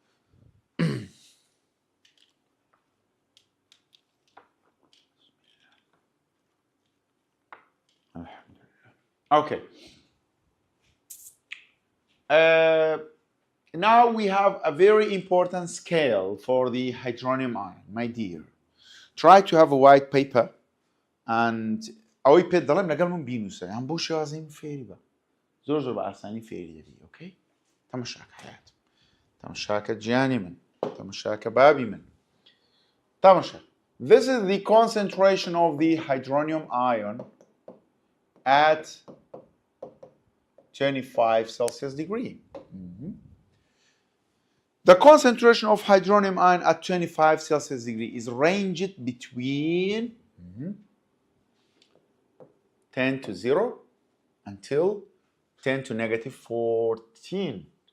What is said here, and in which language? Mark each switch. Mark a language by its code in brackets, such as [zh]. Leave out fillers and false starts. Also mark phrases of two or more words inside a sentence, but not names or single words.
[en] Okay. Now we have a very important scale for the hydronium ion, my dear. Try to have a white paper and [ckb] اوی پێت دەڵێم لەگەڵ من بینووسە یان بۆ شێوازەی فێری بە زۆر بە ئاسانی فێری دەبی ئۆکەی تەماشاکە حیات تەماشاکە گیانی من تەماشاکە بابی من تەماشا. [en] This is the concentration of the hydronium ion at 25 Celsius degree. The concentration of hydronium ion at 25 Celsius degree is ranged between 10 to 0 until 10 to negative 14.